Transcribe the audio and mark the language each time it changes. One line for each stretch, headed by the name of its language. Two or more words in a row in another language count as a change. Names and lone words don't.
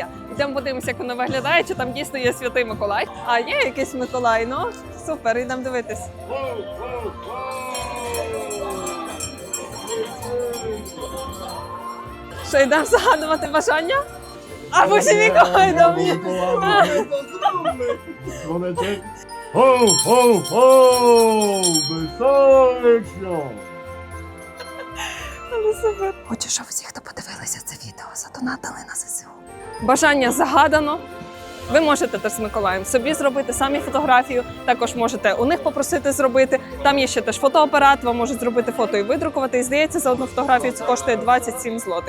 Ukrainian: Йдемо подивимося, як вона виглядає, чи там дійсно є Святий Миколай. А є якийсь Миколай, ну супер, йдемо дивитись. Що, йдемо загадувати бажання? А може Миколай до мені?
Polish: Dzwoneczek. Ho, ho, ho! Wesołych świąt!
Ukrainian: Але супер. Хочу, щоб всі, хто подивилися це відео, задонатили на ЗСУ. Бажання загадано. Ви можете теж з Миколаєм собі зробити самі фотографію, також можете у них попросити зробити. Там є ще теж фотоапарат, вам можуть зробити фото і видрукувати. І здається, за одну фотографію це коштує 27 злотих.